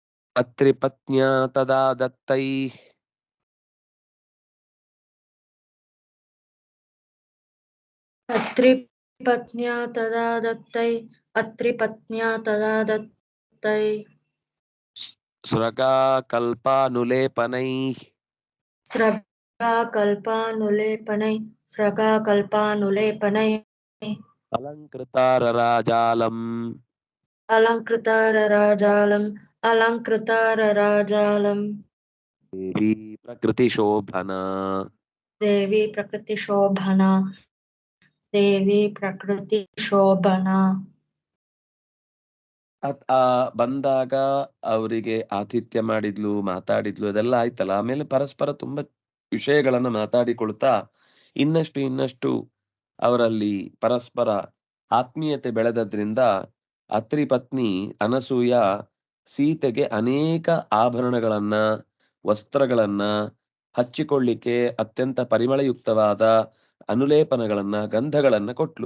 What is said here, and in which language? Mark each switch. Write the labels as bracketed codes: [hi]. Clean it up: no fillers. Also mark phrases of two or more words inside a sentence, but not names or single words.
[sa] ಅತ್ರಿಪತ್ನ್ಯಾ ತದಾ ದತ್ತೈ अत्रिपत्न्या तदा दत्तै अत्रिपत्न्या तदा दत्तै स्रगाकल्पानुलेपनैः स्रगाकल्पानुलेपनै अलङ्कृतारराजालम् अलङ्कृतारराजालम् देवी प्रकृतिशोभना देवी प्रकृतिशोभना [kn] ಬಂದಾಗ ಅವರಿಗೆ ಆತಿಥ್ಯ ಮಾಡಿದ್ಲು, ಮಾತಾಡಿದ್ಲು, ಅದೆಲ್ಲ ಆಯ್ತಲ್ಲ. ಆಮೇಲೆ ಪರಸ್ಪರ ತುಂಬಾ ವಿಷಯಗಳನ್ನ ಮಾತಾಡಿಕೊಳ್ತಾ ಇನ್ನಷ್ಟು ಅವರಲ್ಲಿ ಪರಸ್ಪರ ಆತ್ಮೀಯತೆ ಬೆಳೆದದ್ರಿಂದ ಅತ್ರಿ ಪತ್ನಿ ಅನಸೂಯ ಸೀತೆಗೆ ಅನೇಕ ಆಭರಣಗಳನ್ನ, ವಸ್ತ್ರಗಳನ್ನ, ಹಚ್ಚಿಕೊಳ್ಳಿಕ್ಕೆ ಅತ್ಯಂತ ಪರಿಮಳಯುಕ್ತವಾದ ಅನುಲೇಪನಗಳನ್ನ, ಗಂಧಗಳನ್ನ ಕೊಟ್ಲು.